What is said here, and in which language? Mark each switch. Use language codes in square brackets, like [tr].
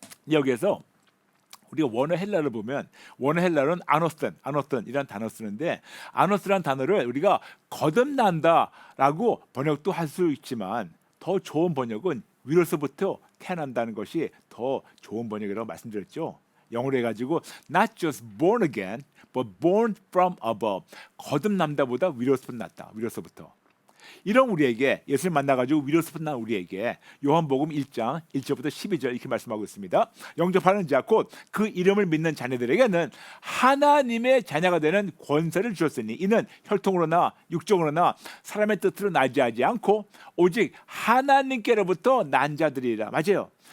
[ko] 여기에서 우리가 원어 헬라를 보면 원어 헬라는 아노스턴이라는 단어 쓰는데 아노스라는 단어를 우리가 거듭난다라고 번역도 할 수 있지만 더 좋은 번역은 위로서부터 태어난다는 것이 더 좋은 번역이라고 말씀드렸죠. 영어로 해가지고 [en] not just born again, but born from above. [ko] 거듭남다보다 위로서부터 났다. 위로서부터. 이런 우리에게 예수님 만나가지고 위로서부터 난 우리에게 요한복음 1장 1절부터 12절 이렇게 말씀하고 있습니다. 영접하는 자 곧 그 이름을 믿는 자녀들에게는 하나님의 자녀가 되는 권세를 주셨으니 이는 혈통으로나 육정으로나 사람의 뜻으로 나지 않고 오직 하나님께로부터 난 자들이라. 맞아요.